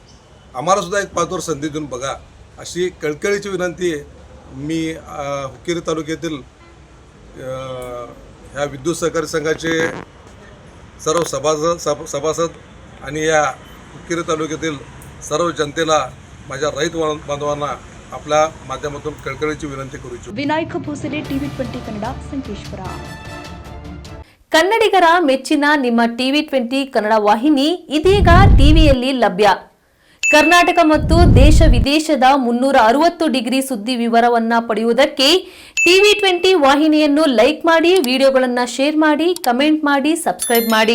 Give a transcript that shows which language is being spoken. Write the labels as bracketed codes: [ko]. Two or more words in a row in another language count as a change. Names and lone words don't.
[mr] आम्हालासुद्धा एक 5 वर्ष संधी देऊन बघा, अशी कळकळीची विनंती मी हुक्केरी तालुक्यातील ह्या विद्युत सहकारी संघाचे सर्व सभासद आणि या हुक्केरी तालुक्यातील सर्व जनतेला, माझ्या रैत बांधवांना आपल्या माध्यमातून कळकळीची विनंती करू इच्छितो. [kn] ವಿನಾಯಕ ಭೋಸಲೆ ಟಿವಿ 20 ಕನ್ನಡ, ಸಂಕೇಶ್ವರ. ಕನ್ನಡಿಗರ ಮೆಚ್ಚಿನ ನಿಮ್ಮ ಟಿವಿ 20 ಕನ್ನಡ ವಾಹಿನಿ ಇದೀಗ ಟಿವಿಯಲ್ಲಿ ಲಭ್ಯ. ಕರ್ನಾಟಕ ಮತ್ತು ದೇಶ ವಿದೇಶದ 360 ಡಿಗ್ರಿ ಸುದ್ದಿ ವಿವರವನ್ನ ಪಡೆಯುವುದಕ್ಕೆ ಟಿವಿ 20 ವಾಹಿನಿಯನ್ನು ಲೈಕ್ ಮಾಡಿ, ವಿಡಿಯೋಗಳನ್ನು ಶೇರ್ ಮಾಡಿ, ಕಮೆಂಟ್ ಮಾಡಿ, ಸಬ್ಸ್ಕ್ರೈಬ್ ಮಾಡಿ.